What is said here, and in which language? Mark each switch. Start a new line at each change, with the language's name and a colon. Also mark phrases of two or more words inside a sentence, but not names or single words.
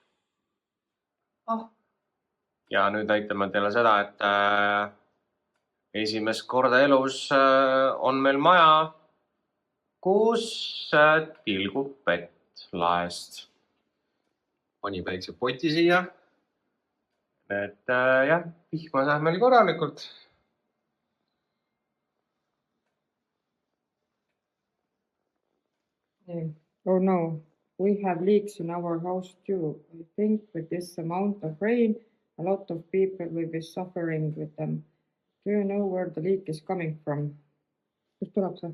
Estonian: Ja nüüd näitame teile seda, et esimest korda elus on meil maja, kus tilgub vett laest. Pani väikse poti siia. Et jah, vihma saab meil korralikult.
English: Oh no, we have leaks in our house too. I think with this amount of rain, a lot of people will be suffering with them. Do you know where the leak is coming from?
Estonian: Kust tuleb see?